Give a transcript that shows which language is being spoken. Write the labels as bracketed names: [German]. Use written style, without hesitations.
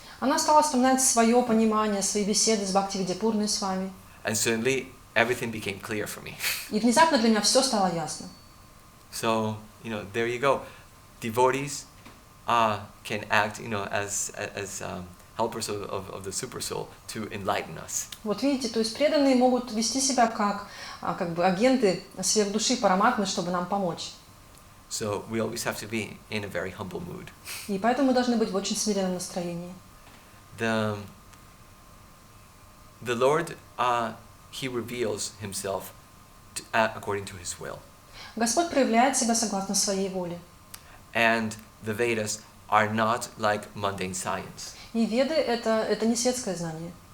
[Russian] Она стала вспоминать свое понимание, свои беседы с Бхактивидапурной с вами. [English] And suddenly everything became clear for me. [Russian] И внезапно для меня все стало ясно. [English] So, there you go. Devotees can act, as helpers of the super soul to enlighten us. [Russian] Вот видите, то есть преданные могут вести себя как бы агенты сверхдуши параматмы, чтобы нам помочь. [English] So we always have to be in a very humble mood. [Russian] И поэтому мы должны быть в очень смиренном настроении. [English] The Lord, He reveals Himself according to His will. [Russian] Господь проявляет себя согласно своей воле. [English] And the Vedas are not like mundane science. [Russian] И веды это не светское знание.